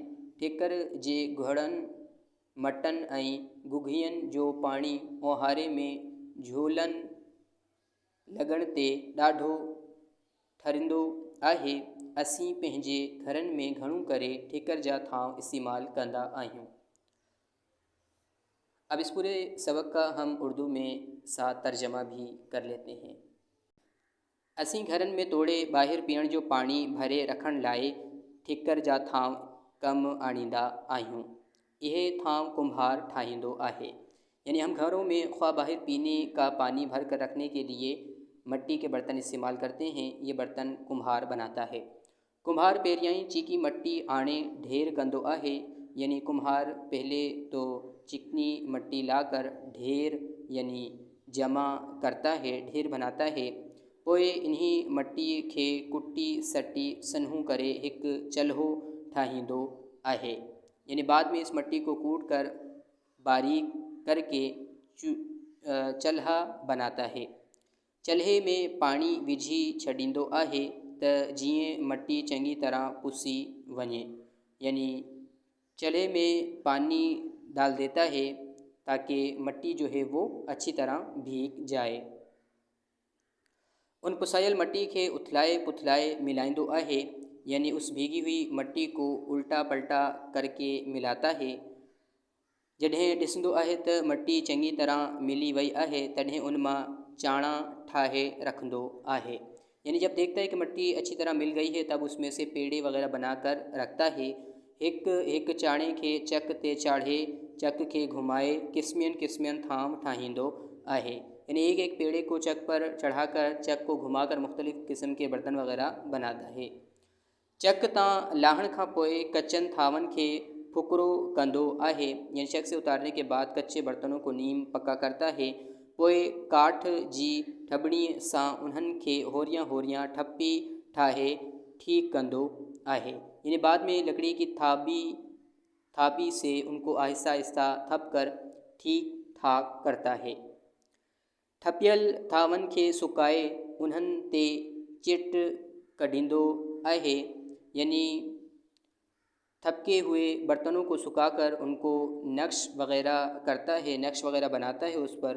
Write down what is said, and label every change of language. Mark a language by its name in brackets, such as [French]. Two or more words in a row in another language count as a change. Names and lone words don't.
[Sindhi] ठिकर जे घड़नि मटनि ऐं गुघियनि जो पाणी ओहारे में झूलन लॻण ते ॾाढो ठरंदो आहे। असीं पंहिंजे घरनि में घणो करे ठिकर जा थांव इस्तेमालु कंदा आहियूं। [Urdu] اب اس پورے سبق کا ہم اردو میں ساتھ ترجمہ بھی کر لیتے ہیں. [Sindhi] असीं घरनि में तोड़े ॿाहिरि पीअण जो पाणी भरे रखण लाइ ठिकर जा थांव कमु आणींदा आहियूं। इहे थांव कुम्हार ठाहींदो आहे। [Urdu] یعنی ہم گھروں میں خواہ باہر پینے کا پانی بھر کر رکھنے کے لیے مٹی کے برتن استعمال کرتے ہیں. یہ برتن کمہار بناتا ہے. [Sindhi] कुम्हार पहिरियां ई चीकी मट्टी आणे ढेर कंदो आहे। [Urdu] یعنی کمہار پہلے تو چکنی مٹی لاکر ڈھیر یعنی جمع کرتا ہے، ڈھیر بناتا ہے. [Sindhi] पोइ इन्ही मट्टी खे कुटी सटी सन्हूं करे हिकु चल्हो ठाहींदो आहे। [Urdu] یعنی بعد میں اس مٹی کو کوٹ کر باریک کرکے چلہا بناتا ہے. [Sindhi] चल्हे में पाणी विझी छॾींदो आहे त जीअं मट्टी चङी तरह पुसी वञे। [Urdu] یعنی چلہے میں پانی ڈال دیتا ہے تاکہ مٹی جو ہے وہ اچھی طرح بھیگ جائے. [Sindhi] उन पुसायल मट्टी खे उथलाए पुथलाए मिलाईंदो आहे। [Urdu] یعنی اس بھیگی ہوئی مٹی کو الٹا پلٹا کرکے ملاتا ہے. [Sindhi] जॾहिं ॾिसंदो आहे त मट्टी चङी तरह मिली वई आहे, तॾहिं उन मां चाणा ठाहे रखंदो आहे। [Urdu] یعنی جب دیکھتا ہے کہ مٹی اچھی طرح مل گئی ہے، تب اسمیں سے پیڑے وغیرہ بناکر رکھتا ہے. [Sindhi] हिकु चाणे खे चक ते चाढ़े चक खे घुमाए क़िस्मियुनि क़िस्मियुनि थांव ठाहींदो आहे। [Urdu] یعنی ایک ایک پیڑے کو چک پر چڑھاکر چک کو گھماکر مختلف قسم کے برتن وغیرہ بناتا ہے. [Sindhi] चक तां लाहण खां पोइ कचनि थांवनि खे फुकरो कंदो आहे। [Urdu] یعنی چک سے اتارنے کے بعد کچے برتنوں کو نیم پکا کرتا ہے. [Sindhi] पोइ काठ जी ठॿणीअ सां उन्हनि खे होरियां होरियां ठपी ठाहे ठीकु कंदो आहे। [Urdu] یعنی بعد میں لکڑی کی تھابی سے انکو آہستہ آہستہ تھپ کر ٹھیک ٹھاک کرتا ہے. [Sindhi] ठपियल थांवनि खे सुकाए उन्हनि ते चिट कढींदो आहे। [Urdu] یعنی تھپکے ہوئے برتنوں کو سکھاکر انکو نقش وغیرہ کرتا ہے، نقش وغیرہ بناتا ہے اس پر.